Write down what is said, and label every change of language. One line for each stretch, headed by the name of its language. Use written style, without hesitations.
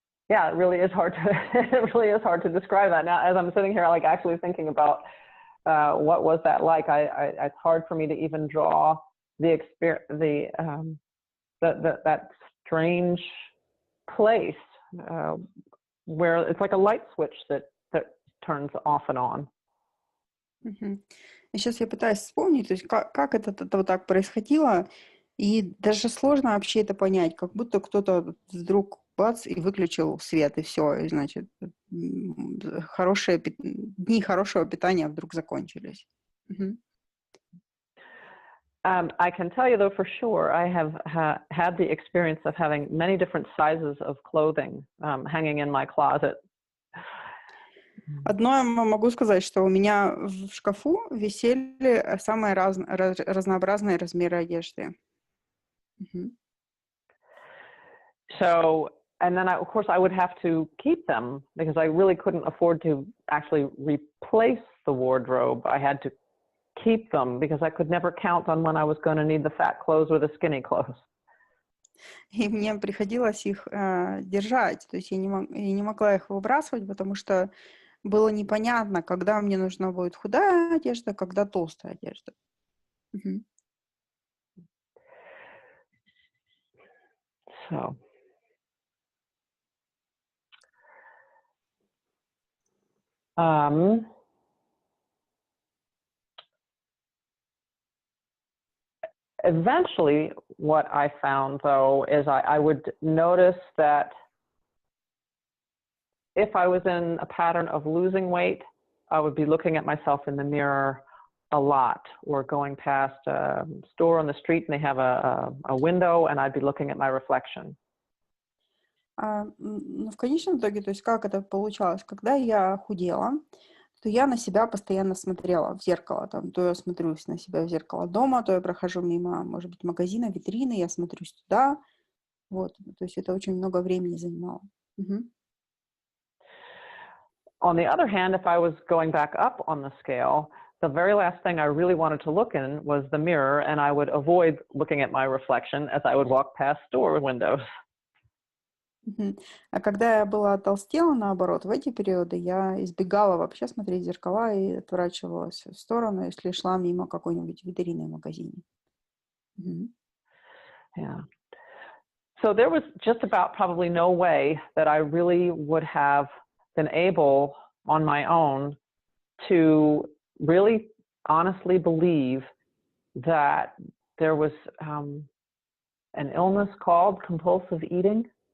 English: Yeah, it really is hard to describe that. Now, as I'm sitting here, like actually thinking about what was that like, it's hard for me to even draw the experience, that strange place where it's like a light switch that turns off and on. Мгм.
Russian: И сейчас я пытаюсь вспомнить, то есть как это вот так происходило, и даже сложно вообще это понять, как будто кто-то вдруг бац и выключил свет, и все, и значит, дни хорошего питания вдруг закончились. Мгм.
English: I can tell you, though, for sure, I have had the experience of having many different sizes of clothing hanging in my closet.
Russian: Одно я могу сказать, что у меня в шкафу висели самые разнообразные размеры одежды. Мгм.
English: So, and then of course I would have to keep them because I really couldn't afford to actually replace the wardrobe. I had to keep them because I could never count on when I was going to need the fat clothes or the skinny clothes.
Russian: И мне приходилось их держать, то есть я не могла их выбрасывать, потому что было непонятно, когда мне нужна будет худая одежда, когда толстая одежда. Мгм.
English: So, eventually, what I found, though, is I would notice that if I was in a pattern of losing weight, I would be looking at myself in the mirror a lot, or going past a store on the street and they have a window and I'd be looking at my reflection.
Russian: Ну, в конечном итоге, то есть как это получалось? Когда я худела, то я на себя постоянно смотрела в зеркало. Там, то я смотрюсь на себя в зеркало дома, то я прохожу мимо, может быть, магазина, витрины, я смотрюсь туда. Вот, то есть это очень много времени занимало. Мгм.
English: On the other hand, if I was going back up on the scale, the very last thing I really wanted to look in was the mirror, and I would avoid looking at my reflection as I would walk past store windows. Мгм.
Russian: А когда я была толстела, наоборот, в эти периоды я избегала вообще смотреть в зеркала и отворачивалась в сторону, если шла мимо какой-нибудь витрины в магазине. Мгм.
English: Yeah. So there was just about probably no way that I really would have been able on my own to really honestly believe that there was an illness called compulsive eating.